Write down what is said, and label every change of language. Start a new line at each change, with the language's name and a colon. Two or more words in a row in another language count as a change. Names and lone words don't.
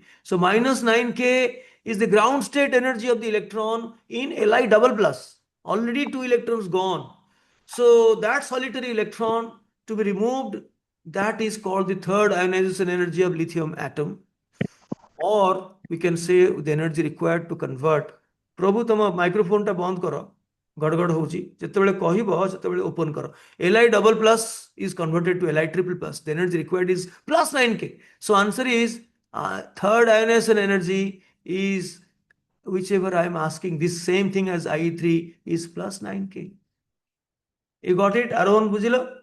English: So minus 9k is the ground state energy of the electron in Li double plus. Already 2 electrons gone. So that solitary electron to be removed, that is called the third ionization energy of lithium atom. Or we can say the energy required to convert.
Odia: ପ୍ରଭୁ ତମ ମାଇକ୍ରୋଫୋନଟା ବନ୍ଦ କର, ଗଡ଼ଗଡ଼ ହେଉଛି, ଯେତେବେଳେ କହିବ ସେତେବେଳେ ଓପନ କର.
English: Li double plus is converted to Li triple plus. The energy required is plus 9K. So answer is third ionization energy is whichever I am asking, this same thing as IE3 is plus 9K. You got it? Arun Bujilo?